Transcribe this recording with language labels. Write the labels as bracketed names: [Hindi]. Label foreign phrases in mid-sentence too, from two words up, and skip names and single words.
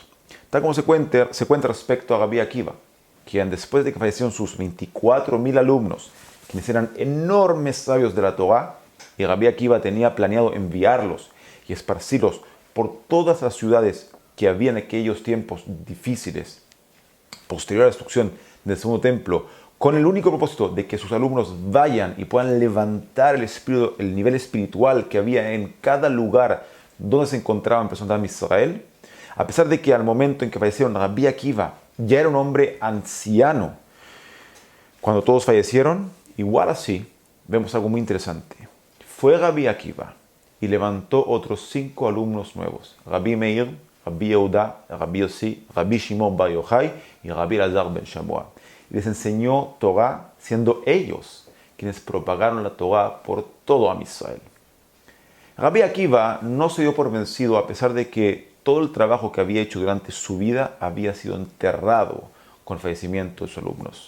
[Spanish] Tal como se cuenta respecto a Rabbi Akiva, quien después de que fallecieron sus 24.000 alumnos, quienes eran enormes sabios de la Torá, y Rabbi Akiva tenía planeado enviarlos y esparcirlos por todas las ciudades que había en aquellos tiempos difíciles, posterior a la destrucción del segundo templo, con el único propósito de que sus alumnos vayan y puedan levantar el nivel espiritual que había en cada lugar donde se encontraban personas de Israel. A pesar de que al momento en que fallecieron Rabbi Akiva ya era un hombre anciano, cuando todos fallecieron, igual así vemos algo muy interesante. Fue Rabbi Akiva y levantó otros 5 alumnos nuevos: Rabbi Meir, Rabbi Yehuda, Rabbi Yossi, Rabbi Shimon bar Yochai y Rabbi Elazar ben Shammua. Y les enseñó Torah, siendo ellos quienes propagaron la Torah por todo [Hebrew] עם ישראל. [Spanish] Rabbi Akiva no se dio por vencido a pesar de que todo el trabajo que había hecho durante su vida había sido enterrado con el fallecimiento de sus alumnos.